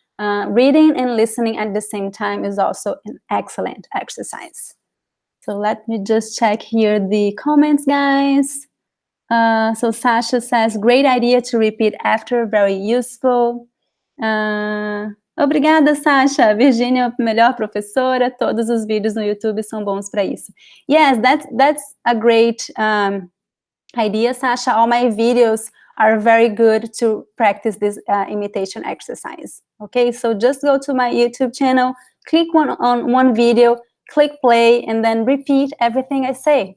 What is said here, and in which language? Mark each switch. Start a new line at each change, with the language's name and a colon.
English: Reading and listening at the same time is also an excellent exercise. So let me just check here the comments, guys. So Sasha says, great idea to repeat after, very useful.
Portuguese: Obrigada, Sasha. Virginia, melhor professora. Todos os vídeos no YouTube são bons para isso.
English: Yes, that's a great idea, Sasha. All my videos are very good to practice this imitation exercise. Okay, so just go to my YouTube channel, click on one video, click play, and then repeat everything I say.